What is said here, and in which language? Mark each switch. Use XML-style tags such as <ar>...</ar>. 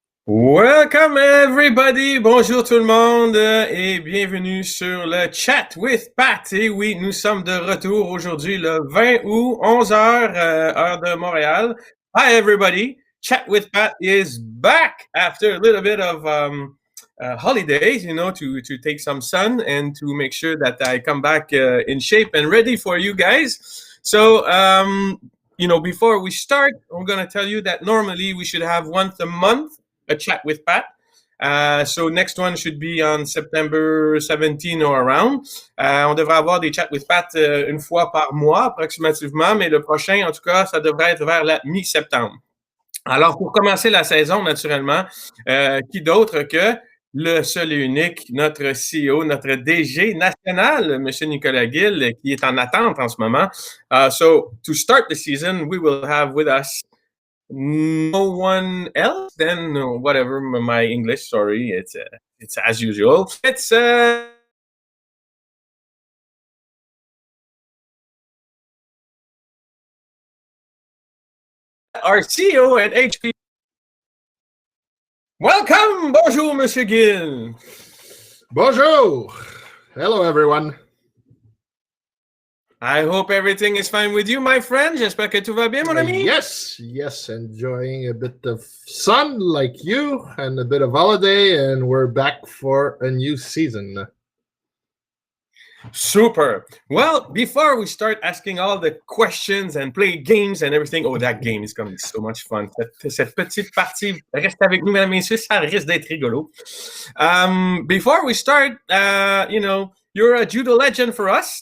<en>Welcome everybody,</en> <fr>bonjour tout le monde et bienvenue sur le Chat with Pat. Et oui, nous sommes de retour aujourd'hui le 20 août, 11 heures, heure de Montréal.</fr> <en>Hi everybody, Chat with Pat is back after a little bit of holidays, to take some sun and to make sure that I come back in shape and ready for you guys. So, before we start, I'm going to tell you that normally we should have once a month a chat with Pat. So next one should be on September 17 or around.</en> <fr>On devrait avoir des chats with Pat une fois par mois approximativement, mais le prochain, en tout cas, ça devrait être vers la mi-septembre. Alors, pour commencer la saison, naturellement, qui d'autre que le seul et unique, notre CEO, notre DG national, M. Nicolas Gill, qui est en attente en ce moment.</fr> <en>So, to start the season, we will have with us no one else, then whatever my English. Sorry, it's as usual. It's our CEO at HPD.</en> <fr>Welcome, bonjour, Monsieur Gill. Bonjour.</fr> <en>Hello, everyone. I hope everything is fine with you, my friend.</en> <fr>J'espère que tout va bien, mon ami.</fr> <en>Yes, enjoying a bit of sun like you and a bit of holiday, and we're back for a new season. Super. Well, before we start asking all the questions and play games and everything, that game is going to be so much fun.</en> <fr>Cette petite partie, reste avec nous, mesdames et messieurs, ça risque d'être rigolo.</fr> <en>Before we start, you're a judo legend for us.</en>